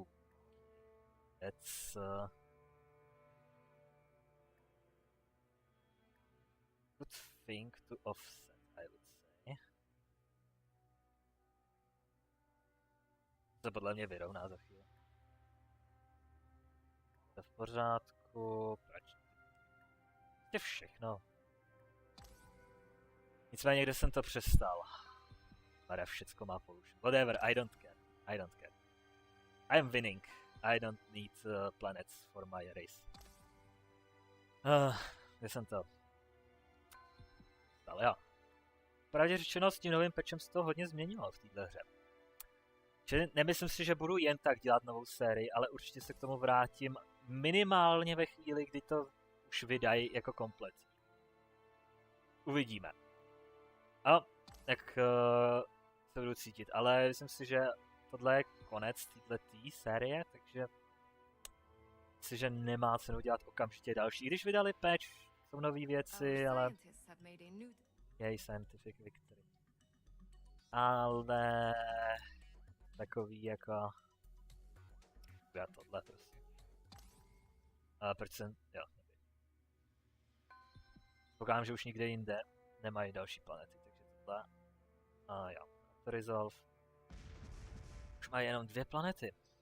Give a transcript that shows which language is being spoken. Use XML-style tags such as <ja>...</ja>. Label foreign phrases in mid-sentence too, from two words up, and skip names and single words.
<en>That's... thing to offset, I would say.</en> <cs>To podle mě vyrovná za chvíli. To v pořádku, proč? To je všechno. Nicméně, kde jsem to přestal?</cs> <en>Mara,</en> <cs>všecko má</cs> <en>pollution. Whatever, I don't care. I don't care. I am winning. I don't need planets for my race.</en> <cs>Kde jsem to? Ale jo. Pravdě řečeno, s tím novým patchem se to hodně změnilo v této hře. Čili nemyslím si, že budu jen tak dělat novou sérii, ale určitě se k tomu vrátím minimálně ve chvíli, kdy to už vydají jako kompletní. Uvidíme. A jak se budu cítit, ale myslím si, že tohle je konec této série, takže myslím, že nemá cenu dělat okamžitě další. I když vydali patch, jsou nové věci, ale... Jej,</cs> <en>scientific victory.</en> <cs>Ale... Takový jako... Já tohle prostě. Proč jsem... Jo. Pokládám, že už nikde jinde nemají další planety, takže tohle... Jo.</cs> <en>To resolve.</en> <cs>Už mají jenom 2 planety.</cs>